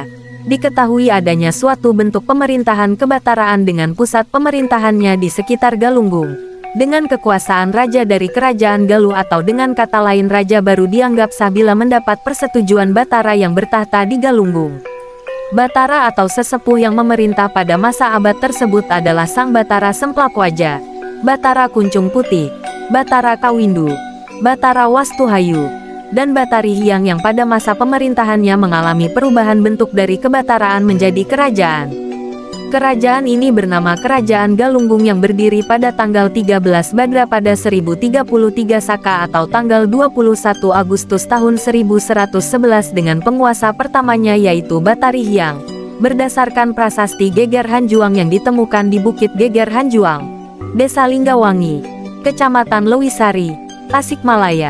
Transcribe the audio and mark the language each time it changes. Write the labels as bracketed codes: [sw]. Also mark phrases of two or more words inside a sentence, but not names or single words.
[id] Diketahui adanya suatu bentuk pemerintahan kebataraan dengan pusat pemerintahannya di sekitar Galunggung. Dengan kekuasaan raja dari kerajaan Galuh atau dengan kata lain raja baru dianggap sah bila mendapat persetujuan Batara yang bertahta di Galunggung. Batara atau sesepuh yang memerintah pada masa abad tersebut adalah Sang Batara Semplakwaja, Batara Kuncung Putih, Batara Kawindu, Batara Wastuhayu, dan Batari Hyang yang pada masa pemerintahannya mengalami perubahan bentuk dari kebataraan menjadi kerajaan. Kerajaan ini bernama Kerajaan Galunggung yang berdiri pada tanggal 13 Badra pada 1033 Saka atau tanggal 21 Agustus tahun 1111 dengan penguasa pertamanya yaitu Batari Hyang, berdasarkan prasasti Geger Hanjuang yang ditemukan di Bukit Geger Hanjuang, Desa Linggawangi, Kecamatan Lewisari, Tasikmalaya.